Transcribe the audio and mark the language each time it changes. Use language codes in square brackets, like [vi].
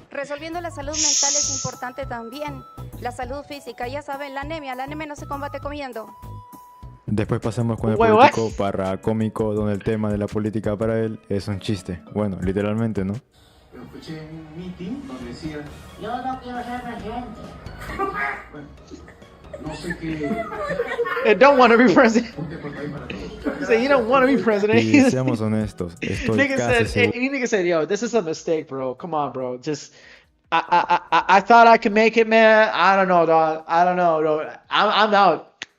[es] Resolviendo la salud mental es importante también. La salud física, ya saben, la anemia no se combate comiendo. Después pasamos con el político barra cómico, donde el tema de la política para él es un chiste. Bueno, literalmente, ¿no? Escuché en un meeting donde decía, yo no quiero ser presidente. Bueno, no sé qué... [en] I don't want to be president. Say you don't want to be president. [es] Y seamos honestos, estoy casi seguro. [en] Nigga said, yo, this is a mistake, bro. Come on, bro. Just, I thought I could make it, man. I don't know, dog. I don't know, dog. I'm out.